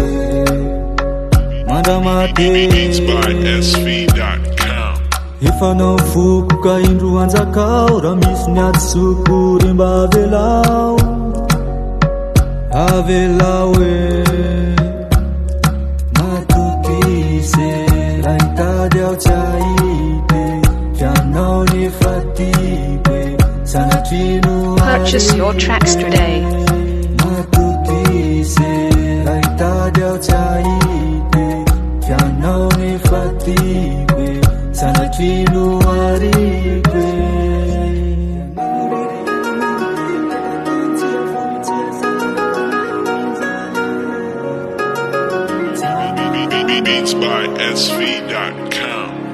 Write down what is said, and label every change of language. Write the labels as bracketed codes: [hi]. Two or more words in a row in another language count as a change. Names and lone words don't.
[mg] Efa nao foko ka indro anjakao, raha misy ny atsoko remba avelao, avelao e. Matokise, raha hitady aho tsy ahity, fianao nefa tiako e, sanatry no ary. [en] Purchase your tracks today. [mg] Matokise, raha hitady aho tsy ahity, fianao nefa tiako e, sanatry no ariko e. [en] Beats by SV.com.